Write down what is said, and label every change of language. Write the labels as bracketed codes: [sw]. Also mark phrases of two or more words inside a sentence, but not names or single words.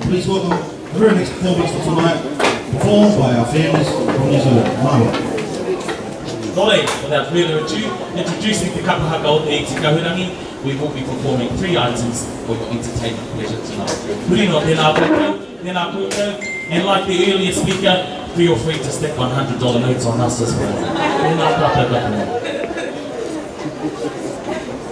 [en] Please welcome the very next performance for tonight, performed by our families from New Zealand. Moimoi. Nole, without further ado, introducing the Kapa Haka o te Kahurangi, we will be performing 3 items for your entertainment pleasure tonight. Putting on [mi] tēnā koutou, [en] and like the earlier speaker, feel free to stick $100 notes on us as well.